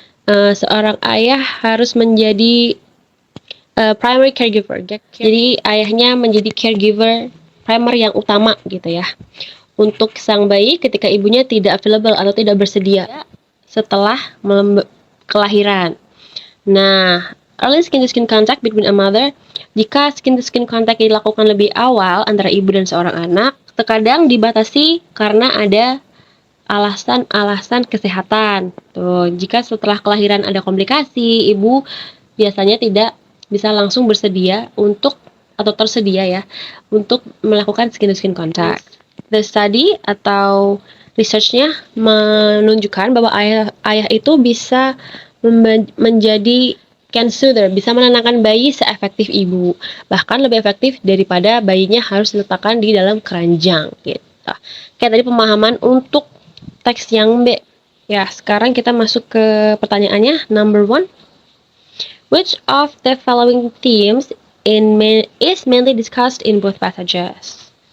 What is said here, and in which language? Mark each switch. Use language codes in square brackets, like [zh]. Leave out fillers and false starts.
[id] Seorang ayah harus menjadi primary caregiver. Jadi ayahnya menjadi caregiver primer yang utama gitu ya. Untuk sang bayi ketika ibunya tidak available atau tidak bersedia setelah kelahiran. [en] Nah, early skin-to-skin contact between a mother. [id] Jika skin-to-skin contact dilakukan lebih awal antara ibu dan seorang anak, terkadang dibatasi karena ada alasan kesehatan. Tuh, jika setelah kelahiran ada komplikasi, ibu biasanya tidak bisa langsung bersedia tersedia ya untuk melakukan skin-to-skin contact. [en] The study [id] atau research-nya menunjukkan bahwa ayah itu bisa menjadi [en] can soothe, [id] bisa menenangkan bayi seefektif ibu. Bahkan lebih efektif daripada bayinya harus diletakkan di dalam keranjang gitu. Kayak tadi pemahaman untuk teks yang B. Ya, sekarang kita masuk ke pertanyaannya. [en] Number 1. Which of the following themes is mainly discussed in both passages?